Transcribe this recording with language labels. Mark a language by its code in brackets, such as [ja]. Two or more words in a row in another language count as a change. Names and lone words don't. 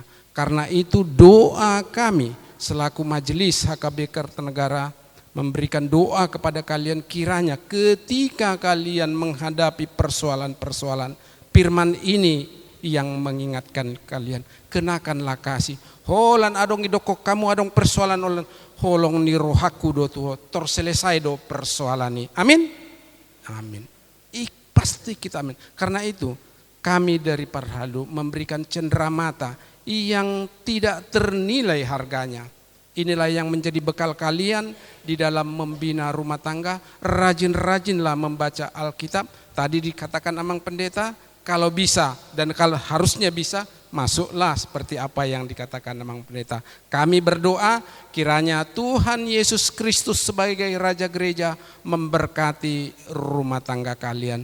[id] Karena itu doa kami selaku Majelis HKB Kertanegara memberikan doa kepada kalian, kiranya ketika kalian menghadapi persoalan-persoalan, firman ini yang mengingatkan kalian, kenakanlah kasih. [bbc] Holan adong idokok kamu adong persoalan olan holong ni rohaku do tuho terselesai do [id] persoalan ini. Amin. Amin. Pasti kita amin. Karena itu kami dari Parhalado memberikan cenderamata yang tidak ternilai harganya. Inilah yang menjadi bekal kalian di dalam membina rumah tangga. Rajin-rajinlah membaca Alkitab. Tadi dikatakan Amang Pendeta, kalau bisa dan kalau harusnya bisa, masuklah seperti apa yang dikatakan Amang Pendeta. Kami berdoa kiranya Tuhan Yesus Kristus sebagai Raja Gereja memberkati rumah tangga kalian.